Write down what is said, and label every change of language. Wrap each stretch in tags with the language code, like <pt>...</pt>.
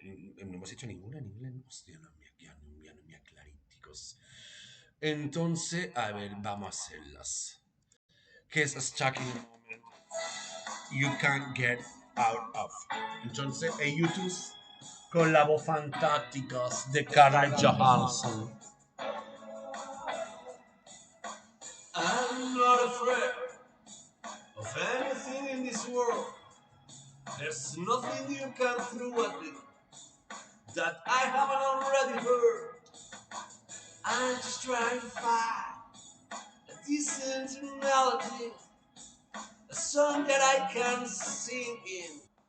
<es>No hemos hecho ninguna en inglés, ¿no? Hostia, no, me aclaríticos. Entonces, a ver, vamos a hacerlas. Que es</es> <en>stuck in a moment you can't get out of.</en> <es>Entonces, en YouTube, con la voz fantástica de Carla Johansson.</es> <en>I'm not afraid of anything in this world. There's nothing you can throw at me that I haven't already heard. I'm just trying to find a decent melody, a song that I can sing in.</en>